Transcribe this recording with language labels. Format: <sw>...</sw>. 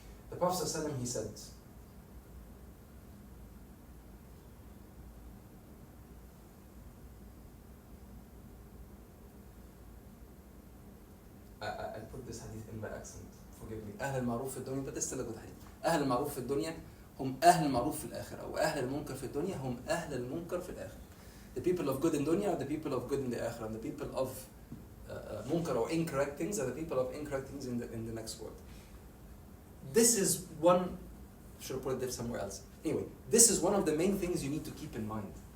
<en>The Prophet ﷺ, he said, I put this hadith in by accent, forgive me. أهل المعروف في الدنيا, but it's still a good hadith.</en> <ar>أهل المعروف في الدنيا هم أهل المعروف في الآخرة, وأهل المنكر في الدنيا هم أهل المنكر في الآخرة.</ar> <en>The people of good in dunya are the people of good in the akhirah, and the people of munkar or incorrect things are the people of incorrect things in the next world. This is one, should have put it somewhere else. Anyway, this is one of the main things you need to keep in mind.</en>